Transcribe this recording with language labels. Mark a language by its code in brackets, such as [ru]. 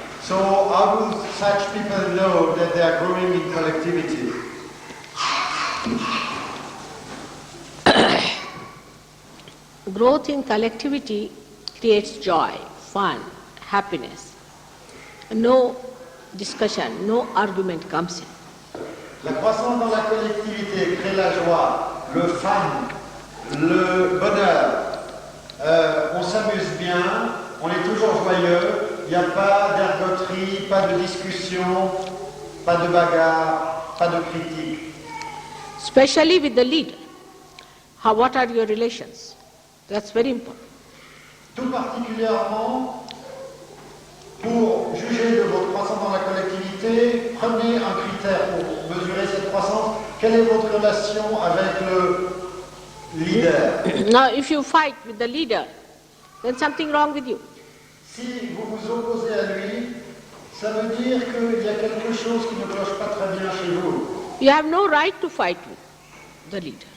[en] So how do such people know that they are growing in collectivity? Growth in collectivity creates joy, fun, happiness. No discussion, no argument comes in. [fr] La croissance dans la collectivité crée la joie, le fun, le bonheur. On s'amuse bien, on est toujours joyeux, il n'y a pas d'ergoterie, pas de discussion, pas de bagarre, pas de critique. [en] Especially with the leader. What are your relations? That's very important. [fr] Tout particulièrement, pour juger de votre croissance dans la collectivité, prenez un critère pour mesurer cette croissance. Quelle est votre relation avec le leader? [en] Now, if you fight with the leader, then something wrong with you. [fr] Si vous vous opposez à lui, ça veut dire qu'il y a quelque chose qui ne cloche pas très bien chez vous. [en] You have no right to fight with the leader.